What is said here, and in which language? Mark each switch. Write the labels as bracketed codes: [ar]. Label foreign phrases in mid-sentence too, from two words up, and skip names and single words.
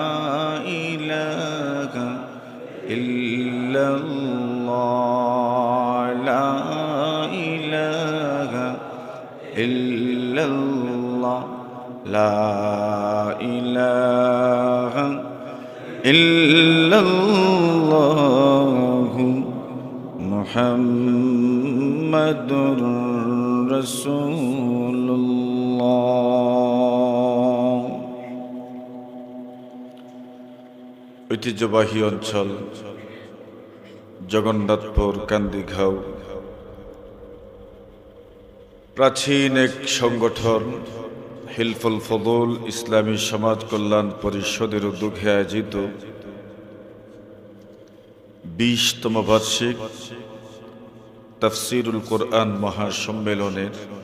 [ar] الہ الا اللہ لا الہ الا اللہ لا الہ الا اللہ محمد رسول [bn] اللہ ঐতিহ্যবাহী অঞ্চল জগন্নাথপুর কান্দিঘাও প্রাচীন এক সংগঠন হিলফুল ফদুল ইসলামী সমাজ কল্যাণ পরিষদের উদ্যোগে আয়োজিত 20তম বার্ষিক তাফসিরুল কোরআন মহাসম্মেলনের